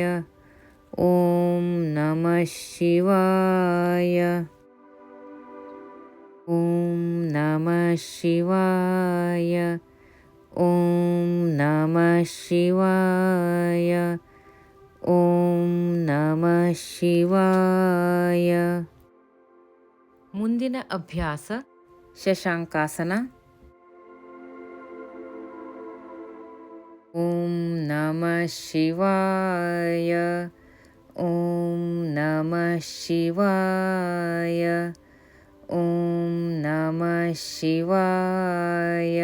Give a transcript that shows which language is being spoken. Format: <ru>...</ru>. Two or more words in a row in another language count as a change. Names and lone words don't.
<sa>ಓಂ ನಮಃ ಶಿವಾಯ. ಓಂ ನಮಃ ಶಿವಾಯ. ಓಂ ನಮಃ ಶಿವಾಯ. ಓಂ ನಮಃ ಶಿವಾಯ.</sa> <kn>ಮುಂದಿನ ಅಭ್ಯಾಸ ಶಶಾಂಕಾಸನ.</kn> <sa>ಓಂ ನಮಃ ಶಿವಾಯ. ಓಂ ನಮಃ ಶಿವಾಯ. ಓಂ ನಮಃ ಶಿವಾಯ.</sa>